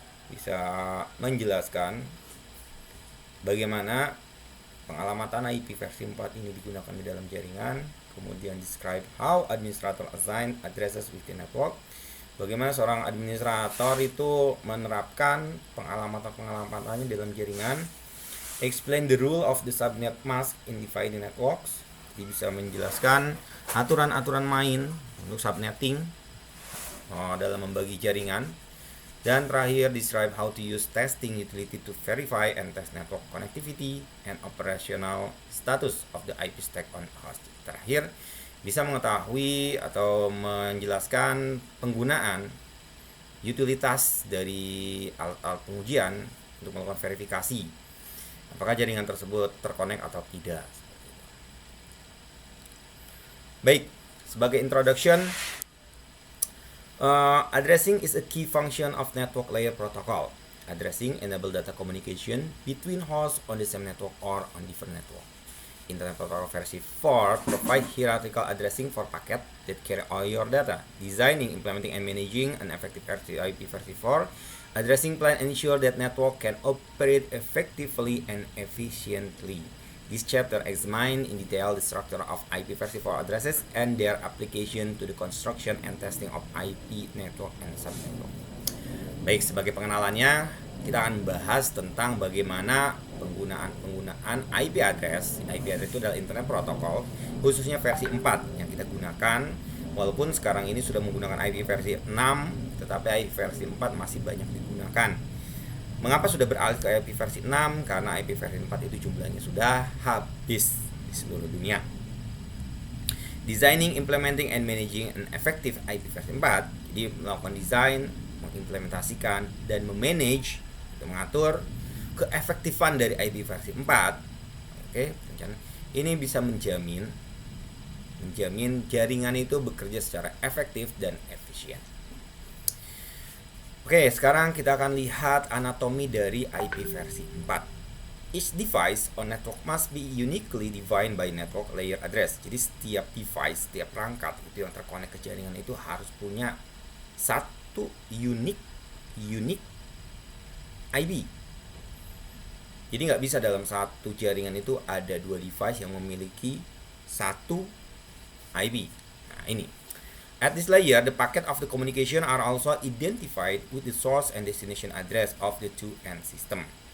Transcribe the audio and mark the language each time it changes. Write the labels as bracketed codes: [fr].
[id] Bisa menjelaskan bagaimana pengalamatan IP versi 4 ini digunakan di dalam jaringan. Kemudian [en] describe how administrator assign addresses within network. [id] Bagaimana seorang administrator itu menerapkan pengalamatan-pengalamannya dalam jaringan. [en] Explain the rule of the subnet mask in dividing networks. [id] Jadi bisa menjelaskan aturan-aturan main untuk subnetting dalam membagi jaringan. Dan terakhir, [en] describe how to use testing utility to verify and test network connectivity and operational status of the IP stack on host. [id] Terakhir, bisa mengetahui atau menjelaskan penggunaan utilitas dari alat-alat pengujian untuk melakukan verifikasi apakah jaringan tersebut terkonek atau tidak. Baik, sebagai [en] introduction, addressing is a key function of network layer protocol. Addressing enable data communication between hosts on the same network or on different network. Internet Protocol versi 4 provide hierarchical addressing for packet that carry all your data. Designing, implementing, and managing an effective IP versi 4 addressing plan ensure that network can operate effectively and efficiently. This chapter examines in detail the structure of IP versi 4 addresses and their application to the construction and testing of IP network and subnetwork. [id] Baik, sebagai pengenalannya, kita akan membahas tentang bagaimana penggunaan IP address. IP address itu adalah Internet Protocol, khususnya versi 4 yang kita gunakan. Walaupun sekarang ini sudah menggunakan IP versi 6, tetapi IP versi 4 masih banyak digunakan. Mengapa sudah beralih ke IP versi 6? Karena IP versi 4 itu jumlahnya sudah habis di seluruh dunia. [en] Designing, implementing, and managing an effective IP versi 4. [id] Jadi melakukan desain, mengimplementasikan, dan memanage, mengatur keefektifan dari IP versi 4. Ini bisa menjamin jaringan itu bekerja secara efektif dan efisien. Oke, sekarang kita akan lihat anatomi dari IP versi 4. [en] Each device on network must be uniquely defined by network layer address. [id] Jadi setiap device, setiap perangkat itu yang terkonek ke jaringan itu harus punya satu unique IP. Jadi nggak bisa dalam satu jaringan itu ada dua device yang memiliki satu IP. Nah, ini. [en] At this layer, the packet of the communication are also identified with the source and destination address of the two end system.